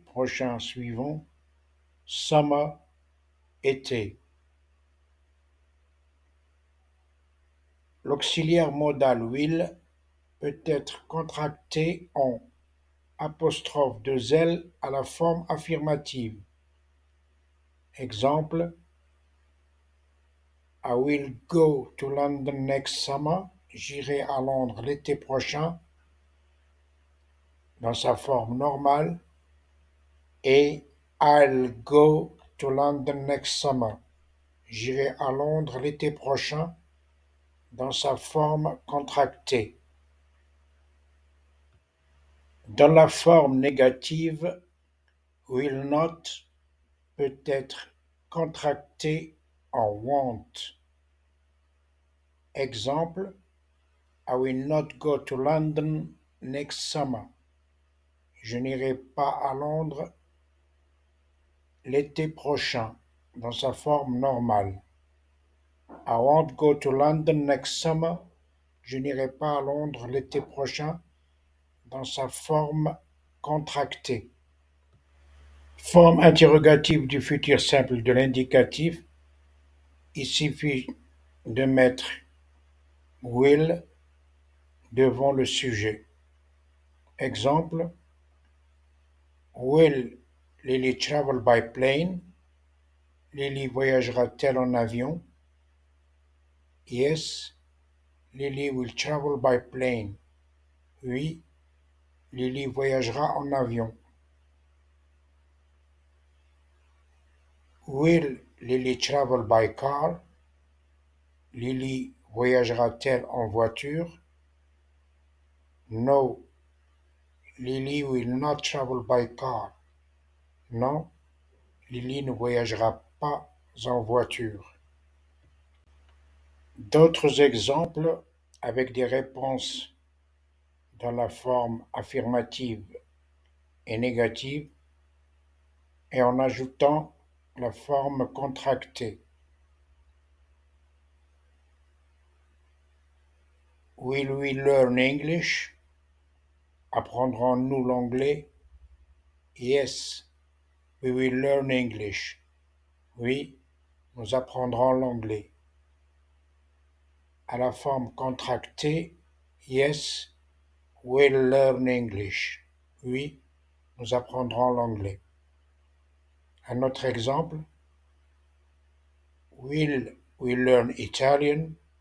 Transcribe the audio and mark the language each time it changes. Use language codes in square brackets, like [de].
[fr] Prochain, suivant. Summer, été. L'auxiliaire modal will peut être contracté en apostrophe de zèle à la forme affirmative. [en] Exemple, I will go to London next summer. [fr] J'irai à Londres l'été prochain dans sa forme normale. [en] Et I'll go to London next summer. [fr] J'irai à Londres l'été prochain dans sa forme contractée. Dans la forme négative, will not peut être contracté en won't. [en] Exemple: I will not go to London next summer. [fr] Je n'irai pas à Londres l'été prochain, dans sa forme normale. [en] I won't go to London next summer. [fr] Je n'irai pas à Londres l'été prochain, dans sa forme contractée. Forme interrogative du futur simple de l'indicatif. Il suffit de mettre will devant le sujet. [en] Exemple: Will Lily travel by plane? [fr] Lily voyagera-t-elle en avion? [en] Yes, Lily will travel by plane. [fr] Oui, Lily voyagera en avion. [en] Will Lily travel by car? [fr] Lily voyagera-t-elle en voiture? [en] No, Lily will not travel by car. [fr] Non, Lily ne voyagera pas en voiture. D'autres exemples avec des réponses dans la forme affirmative et négative et en ajoutant la forme contractée. [en] Will we learn English? [fr] Apprendrons-nous l'anglais? [en] Yes, we will learn English. [fr] Oui, nous apprendrons l'anglais. À la forme contractée, [en] yes, we'll learn English. [fr] Oui, nous apprendrons l'anglais. Un autre exemple: [en] Will we learn Italian?